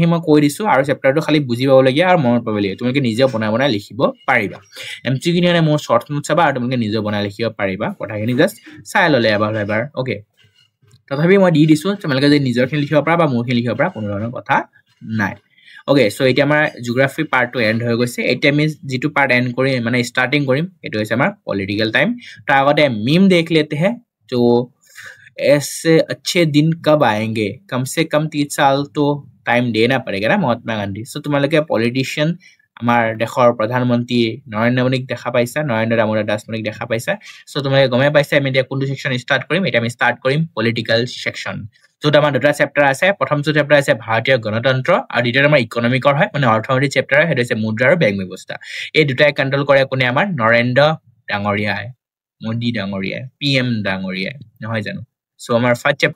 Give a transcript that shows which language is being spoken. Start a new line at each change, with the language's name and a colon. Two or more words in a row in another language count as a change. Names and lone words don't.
Assamese: মই কৈ দিছো আৰু চেপ্টাৰটো খালি বুজি পাবলগীয়া আৰু মনত পাবলগীয়া তোমালোকে নিজে বনাই লিখিব পাৰিবা এমচিকিউ মানে মোৰ শৰ্ট নোট চাবা আৰু তোমালোকে নিজে বনাই লিখিব পাৰিবা কথাখিনি জাস্ট চাই ল'লে এবাৰ ওকে তথাপি মই দি দিছো তোমালোকে যদি নিজৰখিনি লিখিব পাৰা বা মোৰখিনি লিখিব পাৰা কোনো ধৰণৰ কথা নাই ওকে সো এতিয়া আমাৰ জিওগ্ৰাফি পাৰ্টটো এন্ড হৈ গৈছে এতিয়া আমি যেটো পাৰ্ট এন্ড কৰিম মানে স্টাৰ্টিং কৰিম এটো হৈছে আমাৰ
English: political time
Assamese: তাৰ আগতে
Hindi: मीम देख लेते हैं जो ऐसे अच्छे दिन कब आएंगे कम से कम 30 साल तो टाइम देना पड़ेगा ना महात्मा गांधी सो तुम्हारे पॉलिटिशियन
Assamese: আমাৰ দেশৰ প্ৰধানমন্ত্ৰী নৰেন্দ্ৰ মোদীক দেখা পাইছা নৰেন্দ্ৰ দামোদৰ দাস মোদীক দেখা পাইছা সো তোমালোকে গমে পাইছা আমি এতিয়া কোনটো সেকশন স্টাৰ্ট কৰিম এটা আমি স্টাৰ্ট কৰিম
English: political section
Assamese: য'ত আমাৰ দুটা চেপ্টাৰ আছে প্ৰথমটো চেপ্টাৰ আছে ভাৰতীয় গণতন্ত্ৰ আৰু দ্বিতীয়টো আমাৰ ইকনমিকৰ হয় মানে অৰ্থনৈতিক চেপ্টাৰ হয় সেইটো হৈছে মুদ্ৰা আৰু বেংক ব্যৱস্থা এই দুটাই কন্ট্ৰোল কৰে কোনে আমাৰ নৰেন্দ্ৰ ডাঙৰীয়াই মোদী ডাঙৰীয়াই পিএম ডাঙৰীয়াই নহয় জানো সো আমাৰ
English: first chapter